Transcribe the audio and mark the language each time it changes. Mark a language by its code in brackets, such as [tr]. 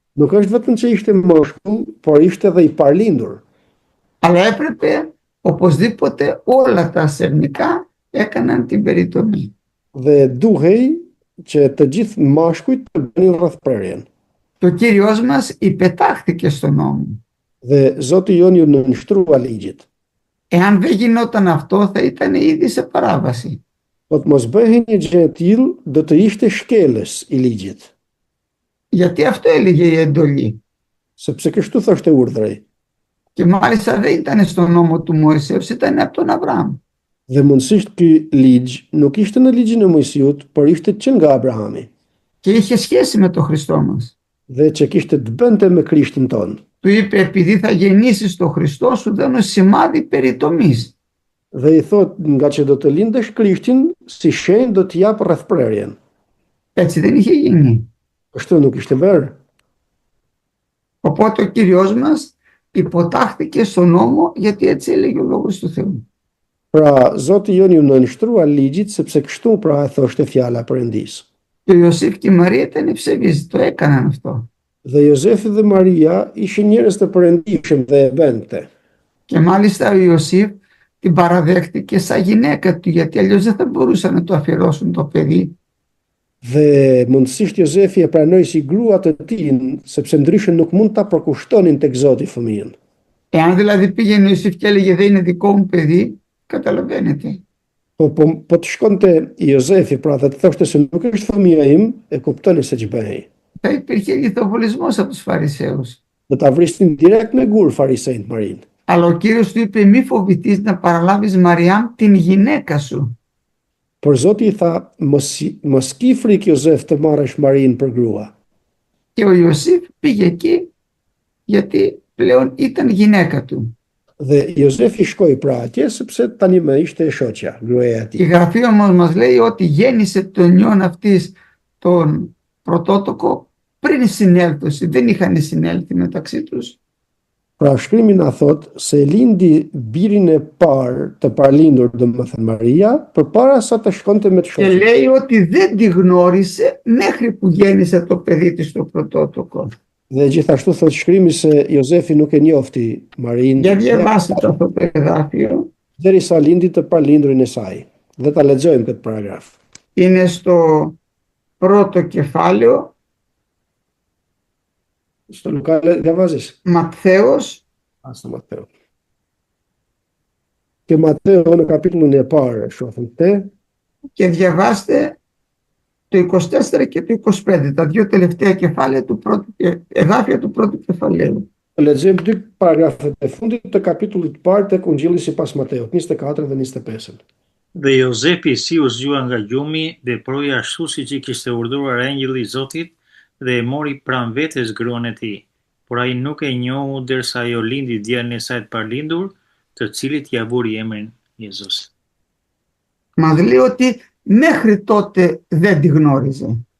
[sq] Nuk është vetëm që ishte mashkull, por ishte edhe i parlindur. [el] Αλλά έπρεπε οπωσδήποτε όλα τα ασερνικά έκαναν την περιτομή. [sq] Dhe duhej që të gjithë mashkujt të bënin rrethprerjen. [el] Και ο Κύριος μας υπετάχθηκε στον νόμο. [sq] Dhe Zoti jon ju nënshtrua ligjit. [el] Εάν δεν γινόταν αυτό θα ήταν ήδη σε παράβαση. [sq] Po të mos bëhej një gjë e tillë, do të ishte shkelës i ligjit, [el] Γιατί αυτό έλεγε η εντολή. [sq] sepse kështu thoshte urdhri. [el] Και μάλιστα δεν ήταν στον νόμο του Μωυσέως, ήταν από τον Αβραάμ. [sq] Dhe mundësisht ky ligj nuk ishte në ligjin e Mojsiut, por ishte që nga Abrahami, [el] Και είχε σχέση με τον Χριστό μας. [sq] dhe që kishte të bënte me Krishtin ton. [el] Του είπε επειδή θα γεννήσεις τον Χριστό σου δίνω σημάδι περιτομής. [sq] Dhe i thot, nga që do të lindesh Krishtin, si shenjë do të jap rrethprerjen. [el] Έτσι δεν είχε γίνει. [sq] Kështu nuk ishte bërë. [el] Οπότε ο Κύριος μας υποτάχθηκε στον νόμο γιατί έτσι έλεγε ο Λόγος του Θεού. [sq] Pra, Zoti jon ju nënshtrua ligjit, sepse kështu pra e thoshte fjala e Perëndisë. [el] Και ο Ιωσήφ και η Μαρία ήταν ευσεβείς, το έκαναν αυτό. [sq] Dhe Jozefi dhe Maria ishin njerëz të përëndishëm dhe e bënte. [el] Και μάλιστα ο Ιωσήφ την παραδέχτηκε σαν γυναίκα του, γιατί αλλιώς δεν θα μπορούσαν να το αφιερώσουν το παιδί. [sq] Dhe mundësisht Jozefi e pranoi si grua të tij, sepse ndryshe nuk mund ta përkushtonin tek Zoti fëmijën. [el] Εάν δηλαδή πήγαινε ο Ιωσήφ και έλεγε δεν είναι δικό μου παιδί, καταλαβαίνετε. [sq] Po të shkonte Jozefi pra dhe të thoshte se nuk është fëmia im, e kuptoni se ç'bëhej. [el] Θα υπήρχε λιθοβολισμός από τους Φαρισαίους. [sq] Do ta vrisnin direkt me gur farisejt Marin. [el] Αλλά ο Κύριος του είπε μη φοβηθείς να παραλάβεις Μαριάμ την γυναίκα σου. [sq] Por Zoti i tha, mos ki frikë Jozef të marrësh Marin për grua. [el] Και ο Ιωσήφ πήγε εκεί γιατί πλέον ήταν γυναίκα του. [sq] Dhe Jozefi shkoi pra atje sepse tani më ishte e shoqja, gruaja e [el] Η [sq] tij. [el] Γραφή όμως μας λέει ότι γέννησε τον ιόν αυτής τον πρωτότοκο πριν συνέλθωση. Δεν είχαν συνέλθει μεταξύ τους. [sq] Pra shkrimi na thot se lindi birin e parë të parlindur, domethënë Maria, përpara sa të shkonte me të [el] Και [sq] shoqja. [el] λέει ότι δεν τη γνώρισε μέχρι που γέννησε το παιδί της το πρωτότοκο. [sq] Dhe gjithashtu thot shkrimi se Jozefi nuk e njofti Marin [el] Για διαβάστε αυτό το εδάφιο. [sq] derisa lindi të parlindurin e saj. Dhe ta lexojmë këtë paragraf. [el] Είναι στο πρώτο κεφάλαιο, Στο Luka διαβάζεις? Ματθαίος, Στο Ματθαίο. [sq] Και Ματθαίο në kapitullin e parë, shohim te, [el] και διαβάστε το 24 και το 25, τα δύο τελευταία κεφάλαια του πρώτου, εδάφια του πρώτου κεφαλαίου. [sq] lexojmë dy paragrafet e fundit të kapitullit të parë tek Ungjilli sipas Mateut, 24 dhe 25. Dhe Jozefi si u zgjua nga gjumi, veproi ashtu siç i kishte urdhëruar engjëlli i Zotit dhe e mori pranë vetes gruan e tij. Por ai nuk e njohu derisa ajo lindi djalin e saj të parlindur, të cilit ia vuri emrin Jezus. [el] Μας λέει ότι μέχρι τότε δεν τη γνώριζε.